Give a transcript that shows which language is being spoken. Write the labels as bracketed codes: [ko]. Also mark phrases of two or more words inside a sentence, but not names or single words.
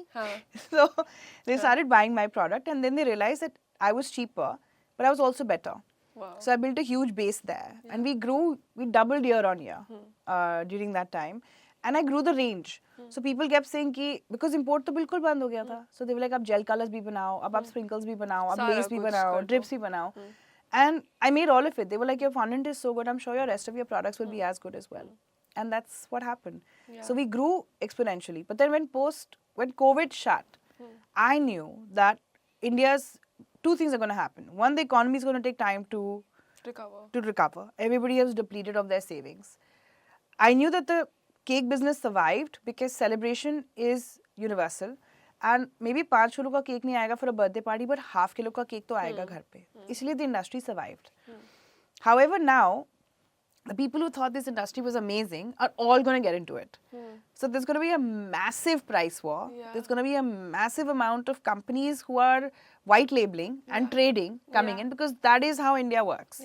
[en] So they started buying my product and then they realized that I was cheaper, but I was also better. Wow. So I built a huge base there. And we doubled year on year during that time. And I grew the range. So people kept saying ki, because import [hi] तो बिल्कुल बंद हो गया था. [en] So they were like, [hi] ab [en] gel colors [hi] भी बनाओ, अब sprinkles भी बनाओ, अब lace भी बनाओ, drips भी बनाओ. [en] And I made all of it. They were like, your fondant is so good, I'm sure your rest of your products will be as good as well. And that's what happened. So we grew exponentially. But then when COVID shut, I knew that India's two things are going to happen. One, the economy is going to take time to recover. Everybody has depleted of their savings. I knew that the cake business survived because celebration is universal. And maybe 5 kilo का cake [hi] नहीं आएगा [en] for a birthday party, but half kilo का cake [hi] तो आएगा घर पे. [en] इसलिए the industry survived. However, now, the people who thought this industry was amazing are all going to get into it. So there's going to be a massive price war. There's going to be a massive amount of companies who are white labeling and trading coming in because that is how India works.